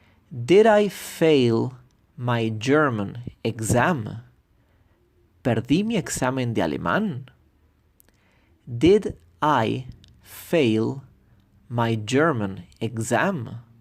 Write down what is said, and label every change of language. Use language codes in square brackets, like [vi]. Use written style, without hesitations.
[en] Did I fail my German exam? [es] ¿Perdí mi examen de alemán? [en] Did I fail my German exam?